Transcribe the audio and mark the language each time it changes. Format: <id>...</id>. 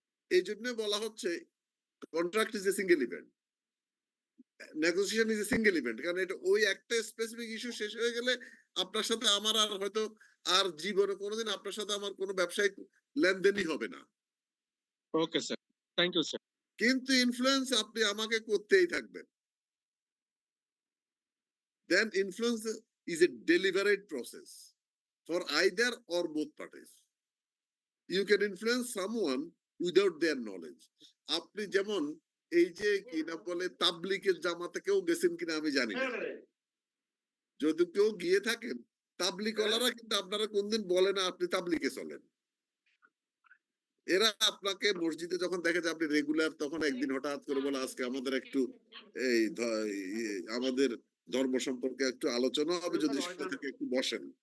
<bn>এই জন্য বলা হচ্ছে</bn> <en>contract is a single event,</en> <bn>negotiation is a single event, কারণ এটা ওই একটা স্পেসিফিক ইস্যু শেষ হয়ে গেলে আপনার সাথে আমার আর হয়তো আর জীবনে কোনোদিন আপনার সাথে আমার কোনো ব্যবসায়িক লেনদেনই হবে না।</bn> <en>Okay sir, thank you sir.</en> <bn>কিন্তু ইনফ্লুয়েন্স আপনি আমাকে করতেই থাকবেন।</bn> <en>Then influence is a deliberate process for either or both parties. You can influence someone without their knowledge.</en> <bn>আপনি যেমন এই যে কি না বলে তাবলিগের জামাতে কেউ গেছেন কিনা আমি জানি না, যদি কেউ গিয়ে থাকেন, তাবলিগওয়ালারা কিন্তু আপনারা কোনদিন বলে না আপনি তাবলিগে চলেন। এরা আপনাকে মসজিদে যখন দেখে যে আপনি রেগুলার, তখন একদিন হঠাৎ করে বলে আজকে আমাদের একটু এই আমাদের ধর্ম সম্পর্কে একটু আলোচনা হবে, যদি সেটা থেকে একটু বসেন।</bn>